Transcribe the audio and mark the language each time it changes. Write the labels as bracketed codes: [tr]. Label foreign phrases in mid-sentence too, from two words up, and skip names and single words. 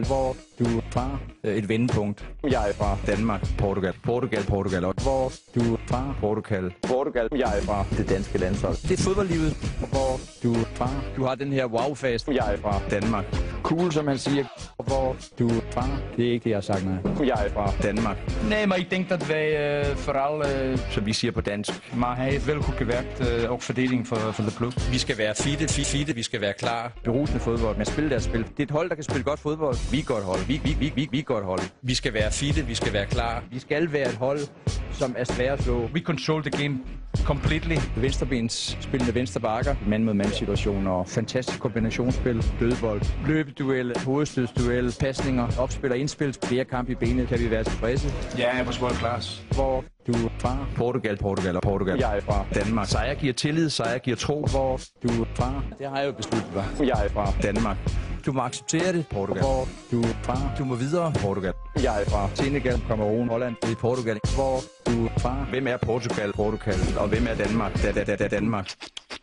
[da] Hvor du er fra et vendepunkt. Jeg er fra Danmark, Portugal. Hvor du er fra Portugal. Jeg er fra det danske landshold. Det er fodboldlivet. Hvor du er fra. Du har den her wow-fase. Jeg er fra Danmark. Cool, som han siger. Hvor du er fra. Det er ikke det, jeg har sagt, nej. Jeg er fra Danmark. [nl] Nee, maar ik denk dat wij vooral, [da] som vi siger på dansk, [nl] maar hij heeft wel goed gewerkt, ook verdediging for de klub. [da] Vi skal være fitte, vi skal være klar. Berusende fodbold, men spille deres spil. Det er et hold, der kan spille godt fodbold. Vi er godt hold. Vi er godt hold. Vi skal være fitte, vi skal være klar. Vi skal være et hold, som er svære at slå. [en] We control the game completely. [da] Venstrebens spillende venstre bakker, mand-mod-mand situationer og fantastisk kombinationsspil, dødbold, løbeduel, hovedstødsduel, pasninger, opspil og indspil, flere kampe i benet, kan vi være tilfredse. Ja, [en] it was world class. [da] Hvor du er fra Portugal. Jeg er fra Danmark. Sejr giver tillid, sejr giver tro. Hvor du er fra. Det har jeg jo besluttet mig. Jeg er fra Danmark. Du må acceptere det, Portugal. Hvor du er fra. Du må videre, Portugal. Jeg er fra Senegal, Cameroun, Holland, det er Portugal. Hvor du er fra. Hvem er Portugal? Og hvem er Danmark? Danmark.